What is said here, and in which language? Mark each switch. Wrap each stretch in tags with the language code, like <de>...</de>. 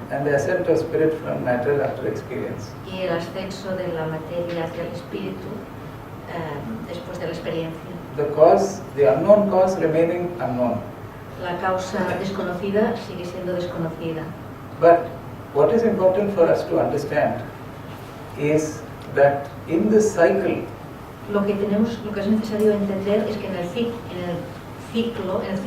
<en>and the ascent of spirit from matter after experience.</en> <es>y el ascenso de la materia hacia el espíritu después de la experiencia.</es> <en>The unknown cause remaining unknown.</en> <es>La causa desconocida sigue siendo desconocida.</es> <en>But what is important for us to understand is that in this cycle,</en> <es>Lo que es necesario entender es que en el ciclo,</es>